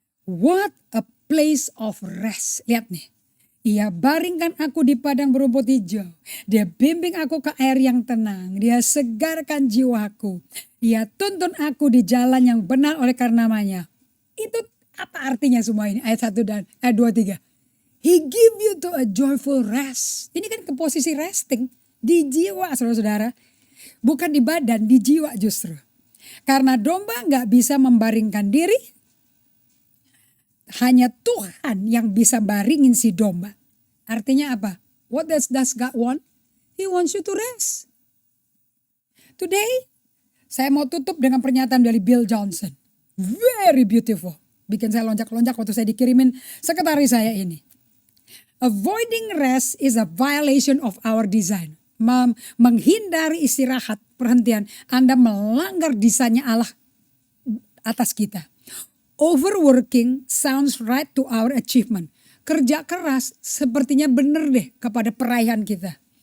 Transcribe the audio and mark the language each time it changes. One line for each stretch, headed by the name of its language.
English: What a place of rest.
Indonesian: Lihat nih. Ia baringkan aku di padang berumput hijau. Dia bimbing aku ke air yang tenang. Dia segarkan jiwaku. Ia tuntun aku di jalan yang benar oleh karena namanya. Itu apa artinya semua ini? Ayat 1 dan ayat 2, 3.
English: He give you to a joyful rest.
Indonesian: Ini kan ke posisi resting. Di jiwa saudara-saudara. Bukan di badan, di jiwa justru. Karena domba gak bisa membaringkan diri. Hanya Tuhan yang bisa baringin si domba. Artinya apa?
English: What does God want? He wants you to rest. Today,
Indonesian: saya mau tutup dengan pernyataan dari
English: Bill Johnson. Very beautiful.
Indonesian: Bikin saya lonjak-lonjak waktu saya dikirimin sekretaris saya ini.
English: Avoiding rest is a violation of our design.
Indonesian: Menghindari istirahat, perhentian, Anda melanggar desainnya Allah atas kita.
English: Overworking sounds right to our achievement.
Indonesian: Kerja keras sepertinya benar deh kepada perayaan kita.